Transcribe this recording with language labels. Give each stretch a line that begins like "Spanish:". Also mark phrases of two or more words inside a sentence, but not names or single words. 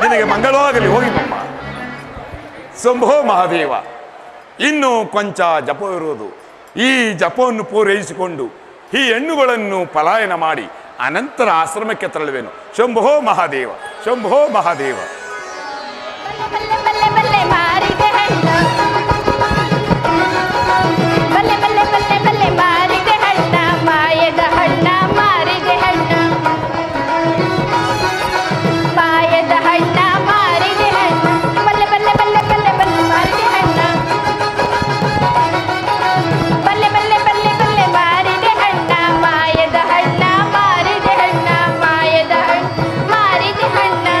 Kannada: ನಿನಗೆ ಮಂಗಳವಾಗಲಿ, ಹೋಗಿಮ್ಮ. ಶಂಭೋ ಮಹಾದೇವ, ಇನ್ನು ಕೊಂಚ ಜಪವಿರುವುದು. ಈ ಜಪವನ್ನು ಪೂರೈಸಿಕೊಂಡು ಈ ಹೆಣ್ಣುಗಳನ್ನು ಪಲಾಯನ ಮಾಡಿ ಅನಂತರ ಆಶ್ರಮಕ್ಕೆ ತೆರಳುವೆನು. ಶಂಭೋ ಮಹಾದೇವ, ಶಂಭೋ ಮಹಾದೇವ. ಬಲ್ಲೆ ಬಲ್ಲೆ ಬಲ್ಲೆ ಮಾರಿದೆ ಹಣ್ಣು, ಬಲ್ಲೆ ಬಲ್ಲೆ ಬಲ್ಲೆ ಬಲ್ಲೆ ಮಾರಿದೆ ಹಣ್ಣ, ಮಾಯದ ಹಣ್ಣ ಮಾರಿದೆ ಹಣ್ಣ, ಮಾಯದ ಹಣ್ಣ ಮಾರಿದೆ ಹಣ್ಣ, ಬಲ್ಲೆ ಬಲ್ಲೆ ಬಲ್ಲೆ ಬಲ್ಲೆ ಬಲ್ಲೆ ಮಾರಿದೆ ಹಣ್ಣ, ಬಲ್ಲೆ ಬಲ್ಲೆ ಬಲ್ಲೆ ಬಲ್ಲೆ ಮಾರಿದೆ ಹಣ್ಣ, ಮಾಯದ ಹಣ್ಣ ಮಾರಿದೆ ಹಣ್ಣ, ಮಾಯದ ಹಣ್ಣ ಮಾರಿದೆ ಹಣ್ಣ.